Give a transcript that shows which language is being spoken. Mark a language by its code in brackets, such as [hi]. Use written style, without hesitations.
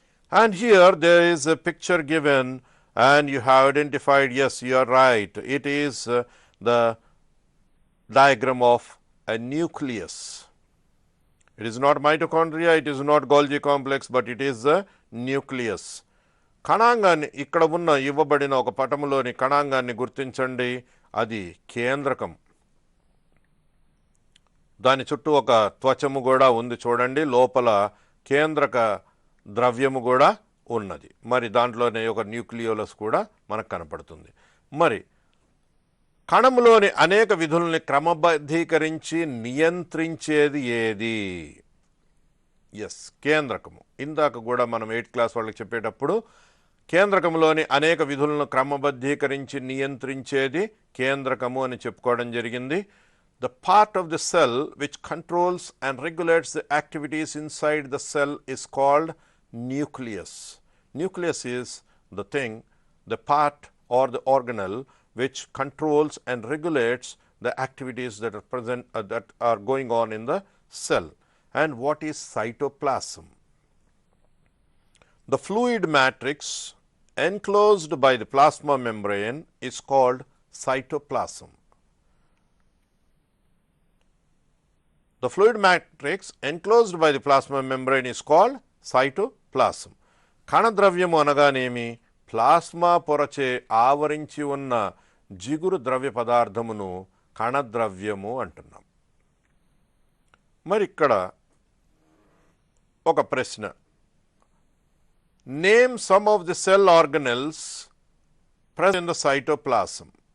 [en] And here there is a picture given and you have identified, yes, you are right, it is the diagram of a nucleus. It is not mitochondria, it is not Golgi complex, but it is the nucleus. [te] కణాంగాన్ని ఇక్కడ ఉన్న ఇవ్వబడిన ఒక పటములోని కణాంగాన్ని గుర్తించండి. అది కేంద్రకం. దాని చుట్టూ ఒక త్వచము కూడా ఉంది చూడండి. లోపల కేంద్రక ద్రవ్యము కూడా ఉన్నది. మరి దాంట్లోనే ఒక న్యూక్లియోలస్ కూడా మనకు కనపడుతుంది. మరి కణములోని అనేక విధుల్ని క్రమబద్ధీకరించి నియంత్రించేది ఏది? ఎస్, కేంద్రకము. ఇందాక కూడా మనం 8th క్లాస్ వాళ్ళకి చెప్పేటప్పుడు కేంద్రకములోని అనేక విధులను క్రమబద్ధీకరించి నియంత్రించేది కేంద్రకము అని చెప్పుకోవడం జరిగింది. [en] The part of the cell which controls and regulates the activities inside the cell is called nucleus. Nucleus is the thing, the part or the organelle which controls and regulates the activities that are present that are going on in the cell. And what is cytoplasm? The fluid matrix enclosed by the plasma membrane is called cytoplasm. The fluid matrix enclosed by the plasma membrane is called cytoplasm. [te] కణద్రవ్యము అనగానేమి? Plasma పొరచే ఆవరించి ఉన్న జిగురు ద్రవ్య పదార్థమును కణద్రవ్యము అంటున్నాం. మరి ఇక్కడ ఒక ప్రశ్న. [en] Name some of the cell organelles present in the cytoplasm.